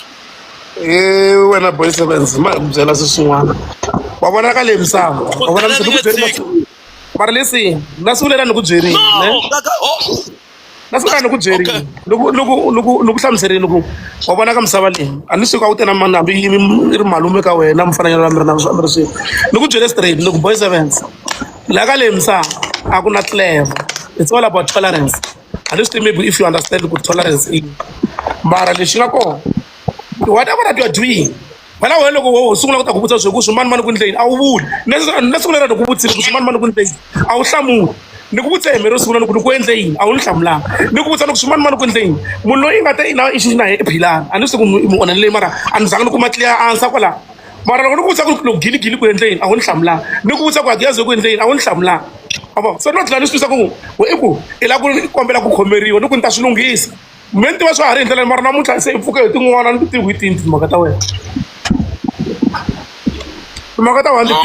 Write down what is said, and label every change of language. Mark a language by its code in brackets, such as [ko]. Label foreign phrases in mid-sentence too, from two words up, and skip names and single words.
[ts] wena boy 7 ma byela swin'wana wa vona ka leyi misava wa vona mara lesi na siku leri a ni ku byerini na siku leri a ni ku byerini loko hlamuserini ku wa vona ka misava leyi a ni suka u tena mani hambi i ri malume ka wena mfananyelo wa mi ri na mi ri swilo ni ku byele straight ni ku boy 7 laha ka leyi misava a ku na clever [en] it's all about tolerance [ts] a ni swi tivi [en] maybe if you understand [ts] ku tolerance mara lexi nga kona [en] whatever that you are doing [ts] wena wena loko wo sungula ku ta ku vutisa swilo ku swimani ku ndleni a wu vuli na siku leri ni ku vutisile ku swimani ku ndleni a wu hlamuli ni ku vutisa hi mi ro sungula ni ku endle yini a wu ni hlamulanga ni ku vutisa loko swimani ku ndleni munhu loyi nga ta na ixi na yena ephilani a ni swi tivi ku mi onhelele mara a ni zanga ni kuma [en] clear answer [ts] kwala mara loko ni ku vutisa ku loko giligili ku endle yini a wu ni hlamulanga ni ku vutisa ku hagiyazo ku endle yini a wu ni hlamulanga so no tlhela ni swi twisa ku i ku i lava ku kombela ku khomeriwa ni ku ni ta swi lunghisa me ni tiva swa ha ri hi ndlela mara namuntlha se i pfuke hi tin'wana ni tivi hi tini timhaka ta wena timhaka ta wena